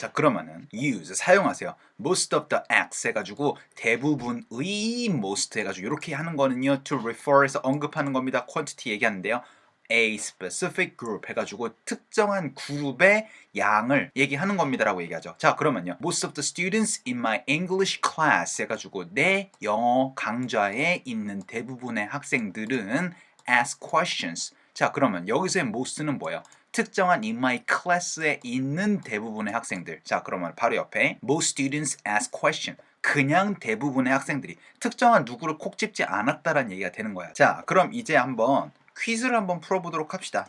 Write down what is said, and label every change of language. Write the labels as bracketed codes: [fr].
[ko] 자, 그러면은 use 사용하세요. [en] most of the acts [ko] 해가지고 대부분의 most 해가지고 이렇게 하는 거는요 [en] to refer [ko] 에서 언급하는 겁니다. quantity 얘기하는데요. [en] a specific group [ko] 해가지고 특정한 그룹의 양을 얘기하는 겁니다라고 얘기하죠. 자, 그러면요. [en] Most of the students in my English class [ko] 해가지고 내 영어 강좌에 있는 대부분의 학생들은 [en] ask questions. [ko] 자, 그러면 여기서의 most는 뭐예요? 특정한 [en] in my class [ko] 에 있는 대부분의 학생들. 자, 그러면 바로 옆에 [en] most students ask question. [ko] 그냥 대부분의 학생들이 특정한 누구를 콕 집지 않았다라는 얘기가 되는 거야. 자, 그럼 이제 한번 퀴즈를 한번 풀어보도록 합시다.